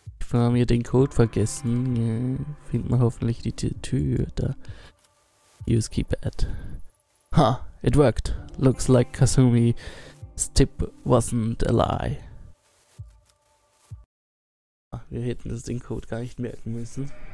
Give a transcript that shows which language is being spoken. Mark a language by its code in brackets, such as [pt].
[de] Wir haben hier den Code vergessen. Finden wir hoffentlich die Tür da. [en] Use keypad. Ha, it worked. Looks like Kasumi's tip wasn't a lie. [de] Wir hätten uns den Code gar nicht merken müssen.